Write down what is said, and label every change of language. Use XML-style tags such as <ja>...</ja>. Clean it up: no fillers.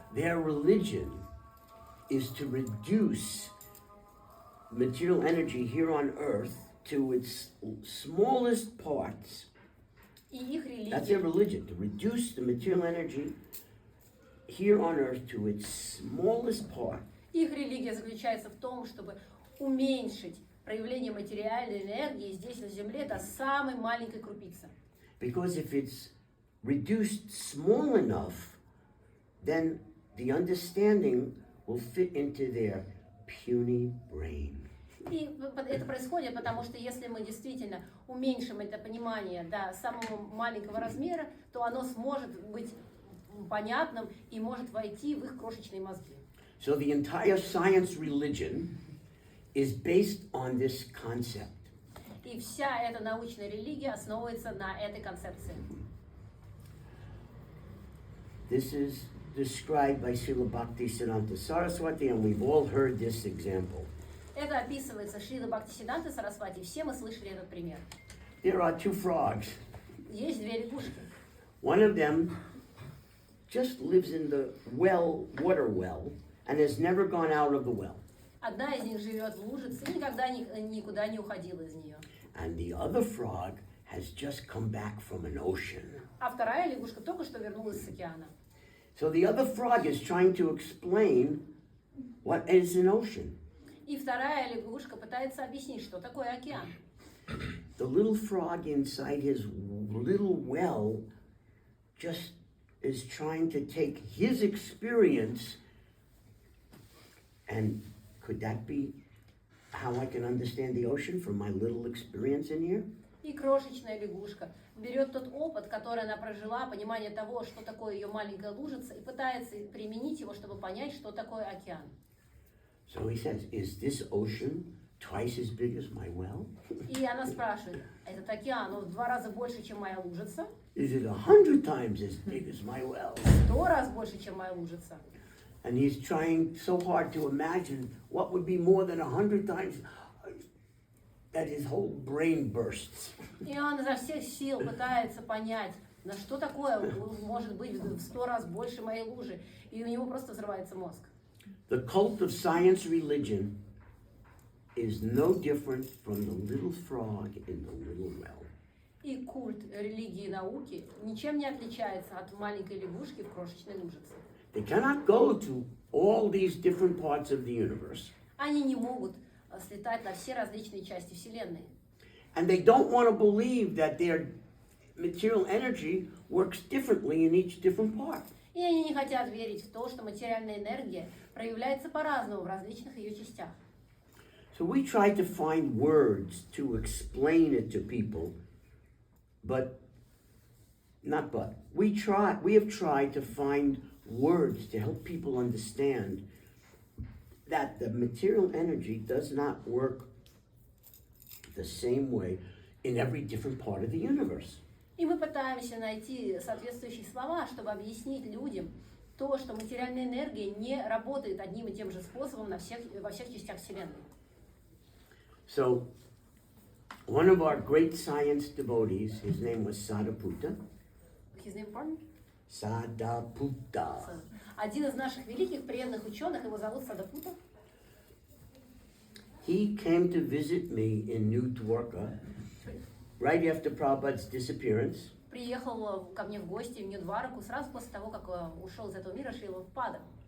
<en>Their religion is to reduce material energy here on earth to its smallest parts.</en> <ru>И их</ru> <en>That's their</en> <ru>религия,</ru> <en>religion, to reduce the material energy here on earth to its smallest part.</en> <ru>их религия заключается в том, чтобы уменьшить проявление материальной энергии здесь, на Земле, до самой маленькой крупицы.</ru> <en>Because if it's reduced small enough, then the understanding will fit into their puny brain.</en> <ru>И это происходит, потому что если мы действительно уменьшим это понимание до самого маленького размера, то оно сможет быть понятным и может войти в их крошечные мозги.</ru> <en>So the entire science religion is based on this concept.</en> <ru>И вся эта научная религия основывается на этой концепции.</ru> <en>This is described by Srila Bhaktisiddhanta Saraswati, and we've all heard this example.</en> <ru>Это описывается Шрила Бхактисиддхантой Сарасвати. Все мы слышали этот пример.</ru> <en>There are two frogs.</en> <ru>Есть две лягушки.</ru> <en>One of them just lives in the water well, and has never gone out of the well.</en> <ru>Одна из них живет в лужице и никогда никуда не уходила из нее.</ru> <en>And the other frog has just come back from an ocean.</en> <ru>А вторая лягушка только что вернулась с океана.</ru> <en>So the other frog is trying to explain what is an ocean.</en> <ru>И вторая лягушка пытается объяснить, что такое океан.</ru> <en>The little frog inside his little well just is trying to take his experience, and could that be how I can understand the ocean from my little experience in here?</en> <ru>И крошечная лягушка берет тот опыт, который она прожила, понимание того, что такое ее маленькая лужица, и пытается применить его, чтобы понять, что такое океан.</ru> <en>So he says, is this ocean twice as big as my well?</en> <ru>И она спрашивает, этот океан, он в 2 раза больше, чем моя лужица?</ru> <en>Is it 100 times as big as my well?</en> <ru>100 раз больше, чем моя лужица.</ru> <en>And he's trying so hard to imagine what would be more than 100 times that his whole brain bursts.</en> <ru>И он изо всех сил пытается понять, на что такое может быть в 100 раз больше моей лужи. И у него просто взрывается мозг.</ru> <en>The cult of science religion is no different from the little frog in the little well.</en> <ru>И культ религии и науки ничем не отличается от маленькой лягушки в крошечной лужице.</ru> <en>They cannot go to all these different parts of the universe.</en> <ru>Они не могут слетать на все различные части Вселенной.</ru> <en>And they don't want to believe that their material energy works differently in each different part.</en> <ru>И они не хотят верить в то, что материальная энергия проявляется по-разному в различных ее частях.</ru> <en>So we try to find words to explain it to people, we have tried to find words to help people understand that the material energy does not work the same way in every different part of the universe.</en> <ru>И мы пытаемся найти соответствующие слова, чтобы объяснить людям то, что материальная энергия не работает одним и тем же способом во всех частях Вселенной.</ru> <en>So, one of our great science devotees, his name was Sadaputta. His name, pardon? Sadaputta.</en> <ru>Один из наших великих преданных ученых, его зовут Садапута.</ru> <en>He came to visit me in New Dwarka right after Prabhupada's disappearance.</en> <ru>Приехал ко мне в гости в Нью-Двараку сразу после того, как ушел из этого мира Шрила Прабхупада.</ru>